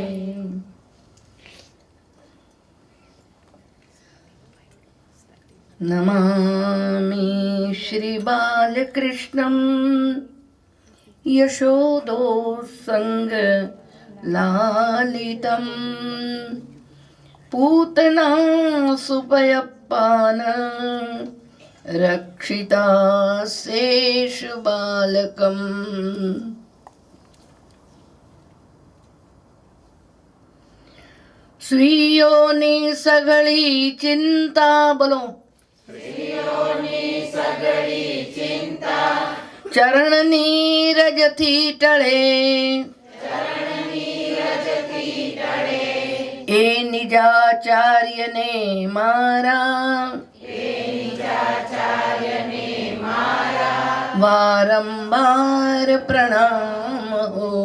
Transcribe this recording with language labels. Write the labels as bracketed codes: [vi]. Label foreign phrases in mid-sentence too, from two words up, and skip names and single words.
[sa] નમામિ શ્રી બાલકૃષ્ણં યશોદો સંગ લાલિતમ पूतना सुपयप्पान रक्षिता शेष बालकम। [gu] स्त्रीઓની સઘળી ચિંતા, બોલો, ચરણની રજથી ટળે, એ નિજાચાર્યને મારા, વારંવાર પ્રણામ હો.